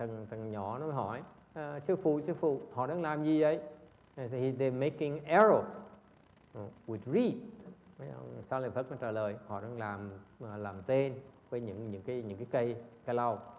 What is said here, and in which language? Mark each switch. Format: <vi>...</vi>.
<vi>Thằng nhỏ nó mới hỏi, sư phụ, họ đang làm gì vậy?</vi> <en>So they're making arrows with reed.</en> <vi>Sao Lợi Phất nó trả lời, họ đang làm tên với những cái cây lau.</vi>